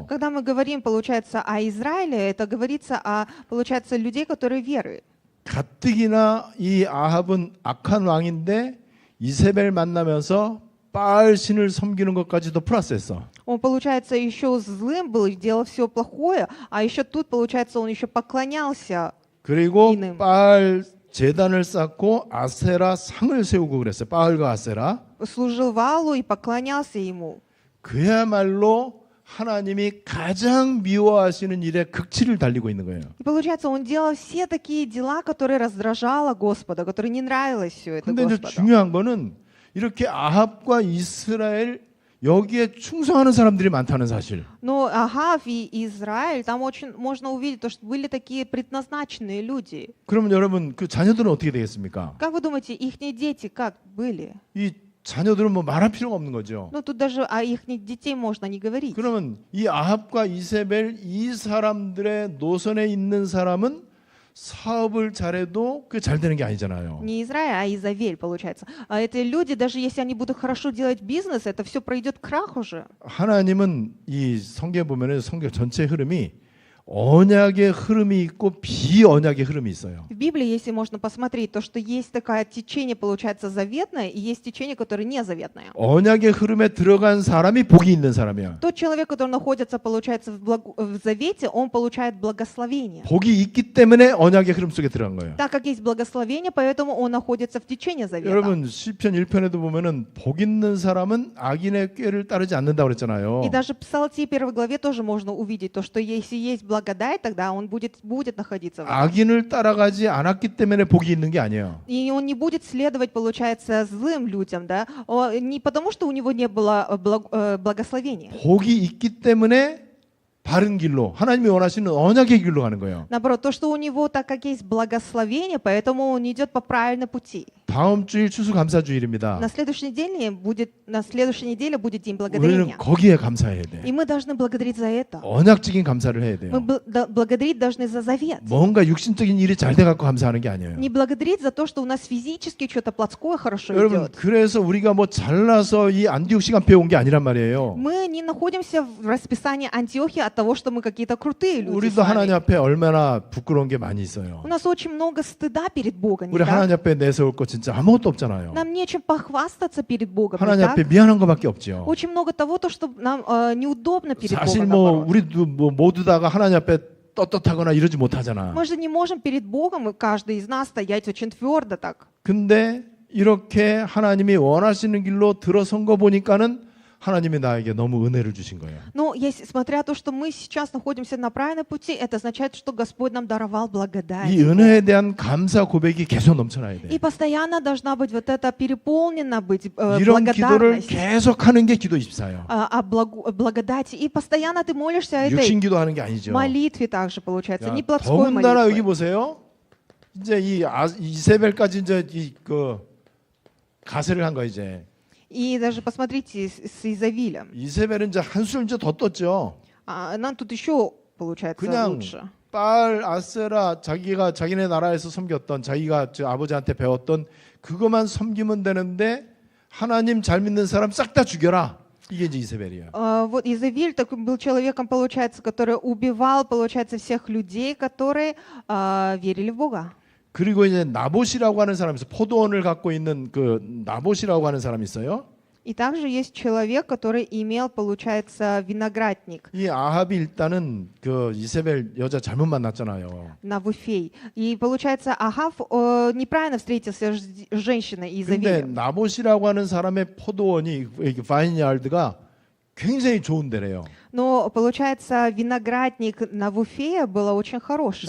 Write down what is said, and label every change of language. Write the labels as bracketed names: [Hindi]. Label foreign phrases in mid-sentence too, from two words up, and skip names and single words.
[Russian] Когда мы говорим, получается, о Израиле, это говорится о, получается, людей, которые веруют. [Korean] 가뜩이나 이 아합은 악한 왕인데 이세벨 만나면서 바알 신을 섬기는 것까지도 플러스했어. [Russian] Он, получается, еще злым был, делал все плохое, а еще тут, получается, он еще поклонялся. [Korean] 그리고 이는. 바알 제단을 쌓고 아세라 상을 세우고 그랬어요. 바알과 아세라. [Russian] Служил Валу и поклонялся ему. [Korean] 그야말로 하나님이 가장 미워하시는 일에 극치를 달리고 있는 거예요. [Russian] И получается, он делал все такие дела, которые раздражало Господа, которые не нравилось все это [Korean] 근데 이제 [Russian] Господу. [Korean] 중요한 거는 이렇게 아합과 이스라엘 여기에 충성하는 사람들이 많다는 사실. [Russian] Но Ахав и Израиль, там очень можно увидеть, то, что были такие предназначенные люди. [Korean] 그러면 여러분 그 자녀들은 어떻게 되겠습니까? [Russian] Как вы думаете, их дети как были? [Korean] 이 자녀들은 뭐 말할 필요가 없는 거죠. [Russian] Ну, тут даже о их детей можно не говорить. [Korean] 그러면 이 아합과 이세벨 이 사람들의 노선에 있는 사람은 사업을 잘해도 그게 잘 되는 게 아니잖아요. [Russian] Не Израиль, а Изавель, получается. А эти люди, даже если они будут хорошо делать бизнес, это все пройдет к краху же. [Korean] 하나님은 이 성경에 보면은 성경 전체 흐름이 언약의 흐름이 있고 비언약의 흐름이 있어요. [Russian] В Библии, если можно посмотреть, то, что есть такое течение, получается, заветное, и есть течение, которое незаветное. [Korean] 언약의 흐름에 들어간 사람이 복이 있는 사람이야. [Russian] Тот человек, который находится, получается, в завете, он получает благословение. [Korean] 복이 있기 때문에 언약의 흐름 속에 들어간 거예요. [Russian] Так как есть благословение, поэтому он находится в течении завета. [Korean] 여러분 시편 1편에도 보면은 복 있는 사람은 악인의 꾀를 따르지 않는다고 그랬잖아요. [Russian] И даже в Псалтире 1 главе тоже можно увидеть то, что если есть благодать, тогда он будет находиться в этом. [Korean] 악인을 따라가지 않았기 때문에 복이 있는 게 아니에요. [Russian] И он не будет следовать, получается, злым людям, да? Не потому, что у него не было благословения. [Korean] 복이 있기 때문에 바른 길로 하나님이 원하시는 언약의 길로 가는 거예요. [Russian] Наоборот, то, что у него, так как есть благословение, поэтому он идет по правильной пути. [Korean] 다음 주일 추수감사주일입니다. [Russian] На следующей неделе будет День [Korean] 우리는 [Russian] благодарения. [Korean] 거기에 감사해야 돼. [Russian] И мы должны благодарить за это. [Korean] 언약적인 감사를 해야 돼요. [Russian] Мы благодарить должны за завет. [Korean] 뭔가 육신적인 일이 잘 돼갖고 감사하는 게 아니에요. [Russian] Не благодарить за то, что у нас физически что-то плотское хорошо [Korean] 여러분 [Russian] идет. [Korean] 그래서 우리가 뭐 잘나서 이 안디옥 시간 배운 게 아니란 말이에요. [Russian] Мы не находимся в расписании Антиохии от того, что мы какие-то крутые люди. с [Korean] 우리도 하나님 [Russian] вами. [Korean] 앞에 얼마나 부끄러운 게 많이 있어요. [Russian] У нас очень много стыда перед Богом. [Korean] 우리 [Russian] не так? [Korean] 하나님 앞에 내세울 거 진짜 아무것도 없잖아요. [Russian] Нам нечем похвастаться перед Богом. не [Korean] 하나님 [Russian] так? [Korean] 앞에 미안한 거밖에 없지요. [Russian] Очень много того, то, что нам неудобно перед [Korean] 사실 [Russian] Богом. [Korean] 뭐 [Russian] наоборот. [Korean] 우리도 뭐 모두 다가 하나님 앞에 떳떳하거나 이러지 못하잖아. [Russian] Мы же не можем перед Богом, и каждый из нас стоять очень твердо так. [Korean] 근데 이렇게 하나님이 원하시는 길로 들어선 거 보니까는 하나님이 나에게 너무 은혜를 주신 거예요. [Russian] Но если, смотря то, что мы сейчас находимся на правильном пути, это означает, что Господь нам даровал благодать. [Korean] 이 은혜에 대한 감사 고백이 계속 넘쳐나야 [Russian] И [Korean] 돼. [Russian] постоянно должна быть вот это переполнена быть [Korean] 이런 기도를 [Russian] благодарность [Korean] 계속 하는 게 기도 24예요. [Russian] о благодати. И постоянно ты молишься о [Korean] 육신 [Russian] этой [Korean] 기도하는 게 아니죠. [Russian] молитве также, получается, [Korean] 야, [Russian] не плотской [Korean] 더군다나 여기 [Russian] молитвы. [Korean] 보세요. 이제 이 이세벨까지 이제 그 가세를 한 거 이제. [Russian] И даже посмотрите с Изавилем. [Korean] 이세벨은 이제 한술 이제 더 떴죠. [Russian] Нам тут еще, получается, [Korean] 그냥 [Russian] лучше. [Korean] 빨 아세라 자기가 자기네 나라에서 섬겼던 자기가 저 아버지한테 배웠던 그것만 섬기면 되는데 하나님 잘 믿는 사람 싹 다 죽여라. 이게 이제 이세벨이에요. [Russian] Вот Изавиль такой был человеком, получается, который убивал, получается, всех людей, которые верили в Бога. [Korean] 그리고 이제 나봇이라고 하는 사람이 있어요. 포도원을 갖고 있는 그 나봇이라고 하는 사람이 있어요. [Russian] И также есть человек, который имел, получается, виноградник [Korean] 이 아합이 일단은 그 이세벨 여자 잘못 만났잖아요. [Russian] Навуфей. И, получается, Ахав неправильно встретился с женщиной [Korean] 근데 [Russian] Изавилем. [Korean] 나봇이라고 하는 사람의 포도원이 파인야르드가 굉장히 좋은 데래요. [Russian] Но, получается, виноградник Навуфея был очень хорошим.